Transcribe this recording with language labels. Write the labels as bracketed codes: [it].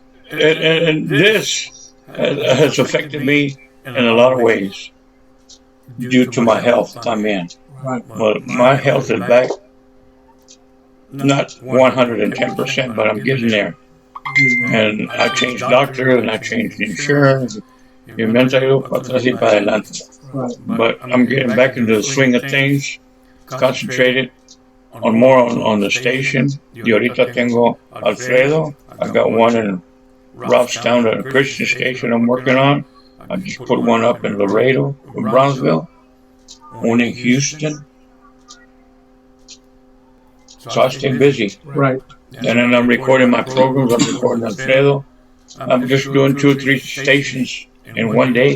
[en] And this has affected me in a lot of ways due to my health también. Right. But my health is back, not 110%, but I'm getting there. And I changed doctor and I changed insurance. [es] Y me han traído para atrás y para adelante. [en] Right. But I'm getting back into the swing of things, concentrated on the station. [es] Y ahorita tengo Alfredo. [en] I got one in Robstown, a Christian station I'm working on. I just put one up in Laredo, in Brownsville, one in Houston. So I stay busy. Right. And then I'm recording my programs. I'm recording Alfredo. I'm just doing 2 or 3 stations in one day.